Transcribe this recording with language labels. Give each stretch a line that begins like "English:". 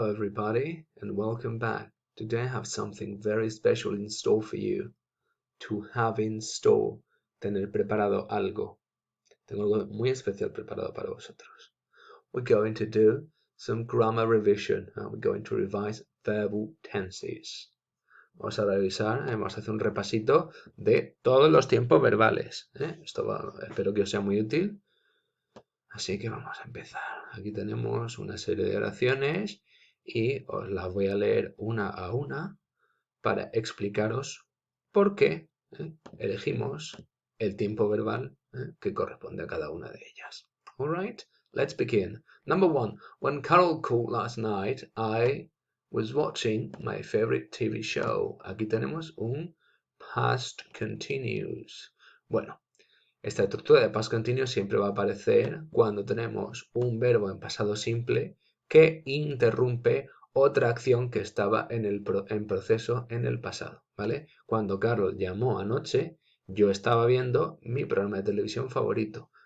English: Hello everybody and welcome back. Today I have something very special in store for you. To have in store,
Spanish: tener preparado algo. Tengo algo muy especial preparado para vosotros.
English: We're going to do some grammar revision. We're going to revise verbal tenses.
Spanish: Vamos a revisar, vamos a hacer un repasito de todos los tiempos verbales. Espero que os sea muy útil. Así que vamos a empezar. Aquí tenemos una serie de oraciones y os las voy a leer una a una para explicaros por qué elegimos el tiempo verbal que corresponde a cada una de ellas.
English: Alright, let's begin. Number 1. When Carol called last night, I was watching my favorite TV show.
Spanish: Aquí tenemos un past continuous. Bueno, esta estructura de past continuous siempre va a aparecer cuando tenemos un verbo en pasado simple que interrumpe otra acción que estaba en proceso en el pasado, ¿vale? Cuando Carlos llamó anoche, yo estaba viendo mi programa de televisión favorito.